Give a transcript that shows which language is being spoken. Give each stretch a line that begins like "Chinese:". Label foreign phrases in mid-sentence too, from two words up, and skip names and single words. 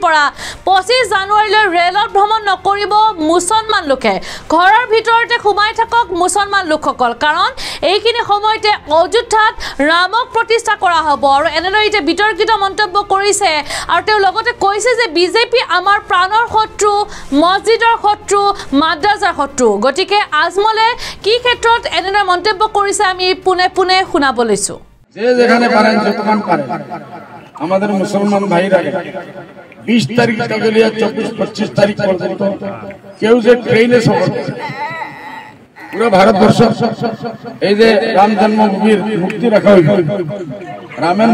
Assamese: পৰা 25 জানুৱাৰীলৈ ৰেলত ভ্ৰমণ নকৰিব মুছলমান লোকে ঘৰৰ ভিতৰতে সোমাই থাকক মুছলমান লোকসকল কাৰণ এইখিনি সময়তে অযোধ্যাত ৰামক প্ৰতিষ্ঠা কৰা হ'ব আৰু এনেদৰে এটা বিতৰ্কিত মন্তব্য কৰিছে আৰু তেওঁ লগতে কৈছে যে বিজেপি আমাৰ প্ৰাণৰ শত্ৰু মছজিদৰ শত্ৰু মাদ্ৰাজাৰ শত্ৰু গতিকে আজমলে কি ক্ষেত্ৰত এনেদৰে মন্তব্য কৰিছে আমি পুনে শুনাব লৈছো
Bangla: যে যেখানে পারেন যতক্ষণ পারেন আমাদের মুসলমান ভাইরা 20 তারিখ থেকে নিয়ে 24-25 তারিখ পর্যন্ত কেউ যে ট্রেনে সফর করে পুরো ভারতবর্ষ এই যে রাম জন্মভূমির মুক্তি রাখা হইল রামের